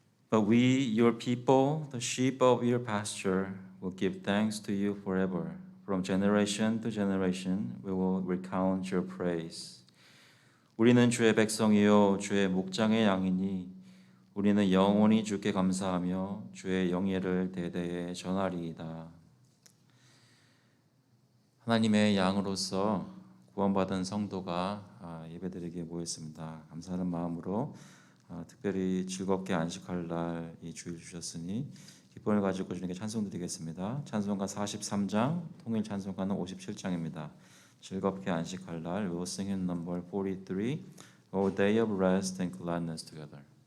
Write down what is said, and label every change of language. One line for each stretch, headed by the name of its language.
English: But we, your people, the sheep of your pasture, will give thanks to you forever. From generation to generation, we will recount your praise.
Korean: 우리는 주의 백성이요 주의 목장의 양이니 우리는 영원히 주께 감사하며 주의 영예를 대대에 전하리이다. 하나님의 양으로서 구원받은 성도가 예배드리기에 모였습니다. 감사하는 마음으로 특별히 즐겁게 안식할 날 이 주일 주셨으니 기쁨을 가지고 주님께 찬송드리겠습니다. 찬송가 43장, 통일 찬송가는 57장입니다. 즐겁게 안식할 날,
English: we will sing in number 43, O day of rest and gladness together.